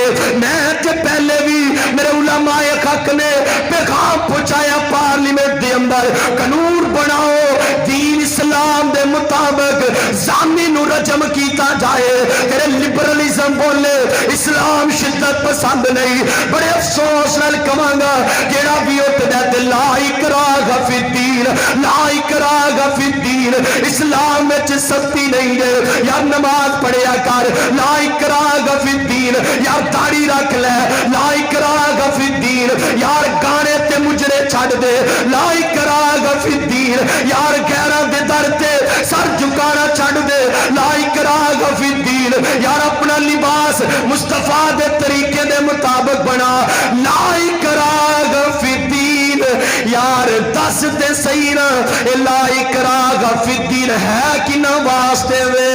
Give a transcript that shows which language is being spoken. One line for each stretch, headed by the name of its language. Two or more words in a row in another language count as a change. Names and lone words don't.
Punjabi: میں تے پہلے بھی میرے علماء حق نے پیغام پہنچایا پارلیمنٹ دے اندر قانون بناؤ دین اسلام دے مطابق زانی نو رجم کیتا جائے، تیرے لبرلزم بولے اسلام شدت پسند نہیں، بڑے افسوس نال کمانگا جیڑا بھی اٹھدا تے
Arabic: لا اکراہ فی الدین، لا اکراہ فی الدین،
Punjabi: اسلام وچ سختی نہیں ہے، یا نماز پڑھیا کر،
Arabic: لا اکراہ فی الدین،
Punjabi: یار داڑھی رکھ لے،
Arabic: لا اکراہ فی
Punjabi: الدین، یار گانے تے مجرے چھڑ دے،
Arabic: لا اکراہ فی الدین،
Punjabi: یار غیراں دے در تے سر جھکانا چھڑ دے،
Arabic: لا اکراہ فی الدین،
Punjabi: یار اپنا لباس مصطفیٰ دے طریقے دے مطابق بنا،
Arabic: لا اکراہ فی الدین،
Punjabi: یار دس دے صحیح نا
Arabic: لا اکراہ فی الدین
Punjabi: ہے کنا واسطے وے؟